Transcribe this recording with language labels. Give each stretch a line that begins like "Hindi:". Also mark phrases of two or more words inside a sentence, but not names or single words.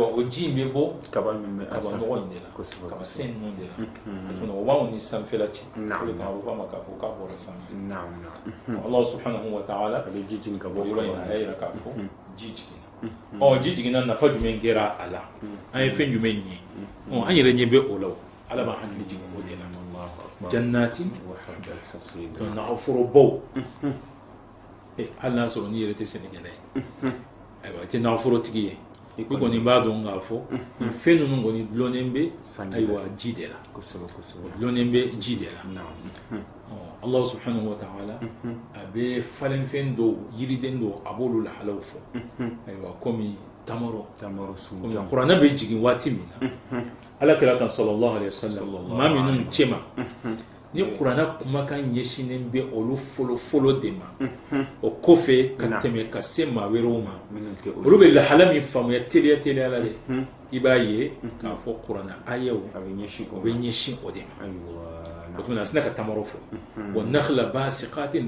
Bambara: o ji in bɛ bɔ kaba nɔgɔ in de la kaba sen ninnu de la o b'anw ni sanfɛla cɛ o de kama a bɛ fɔ a ma k'a fɔ k'a bɔra sanfɛ Ala
Arabic: سبحانه وتعالى
Bambara: a bɛ ji jigin ka bɔ yɔrɔ in na a y'a jira k'a fɔ ji jiginna ji jiginna nafa jumɛn kɛra a la an ye fɛn jumɛn ye an yɛrɛ ɲɛ bɛ o la Ala b'a hakili jigin o de la jannatin donc naforobaw hali n'a sɔrɔ n'i yɛrɛ tɛ sɛnɛkɛla ye ayiwa i tɛ naforotigi ye i kɔni b'a dɔn k'a fɔ fɛn ninnu kɔni dulonnen bɛ ayiwa ji de la dulonnen bɛ ji de la
Arabic: الله سبحانه وتعالى
Bambara: a bɛ falenfɛn dɔw yiriden dɔw a b'olu lahalaw fɔ ayiwa komi tamaro komi kuranɛ bɛ jigin waati min na Ala kira kan
Arabic: صلى الله عليه وسلم
Bambara: maa minnu cɛ ma ni kuranɛ kumakan ɲɛsinnen bɛ olu fɔlɔ de ma o kɔfɛ ka tɛmɛ ka se maa wɛrɛw ma olu bɛ lahala min faamuya teliya la dɛ i b'a ye k'a fɔ kuranɛ ayaw o bɛ ɲɛsin o de ma o tuma na a sina ka tamaro fɔ
Arabic: والنخل باسقات